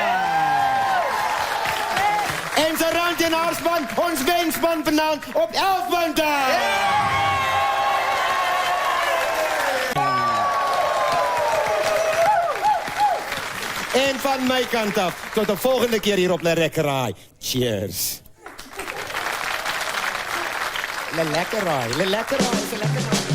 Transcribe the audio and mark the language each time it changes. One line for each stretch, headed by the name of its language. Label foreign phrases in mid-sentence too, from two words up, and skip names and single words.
Afrikaans: En Serantie en haar span, ons wenspan vanaand op 11 punte. En van my kant af, tot de volgende keer hier op Le Lekkerraai. Cheers. Le Lekkerraai, Le Lekkerraai, Le Lekkerraai.